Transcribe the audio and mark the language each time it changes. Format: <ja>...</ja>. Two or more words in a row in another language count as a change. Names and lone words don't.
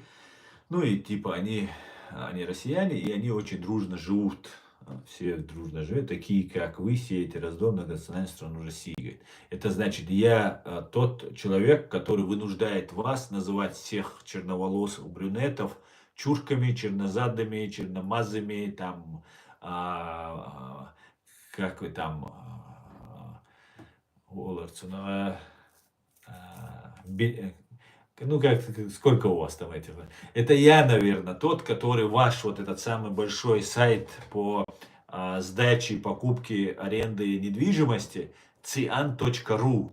<ru>Ну и типа они россияне, и они очень дружно живут. Все дружно живут, такие как вы, сеете раздор на национальную страну России. Говорит. Это значит, я тот человек, который вынуждает вас называть всех черноволосых брюнетов чурками, чернозадами, черномазами, там, как вы там, ну, как, сколько у вас там этих? Это я, наверное, тот, который ваш вот этот самый большой сайт по сдаче, покупке, аренды недвижимости, cian.ru.</ru>